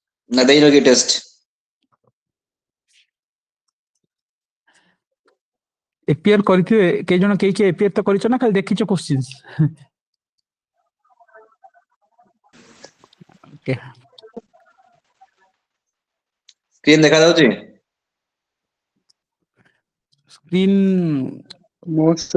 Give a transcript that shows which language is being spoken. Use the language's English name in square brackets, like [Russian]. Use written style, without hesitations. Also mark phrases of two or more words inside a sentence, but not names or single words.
[Odia] ନା ଦେଇନ କି ଟେଷ୍ଟ? एपीआर କରିଥିବେ କେ ଜଣ କେଇ एपीआर ତ କରିଛ ନା ଖାଲି ଦେଖିଛ क्वेश्चंस? ओके ସ୍କ୍ରିନ୍ ଦେଖା ଯାଉଛି? स्क्रीन मोस्ट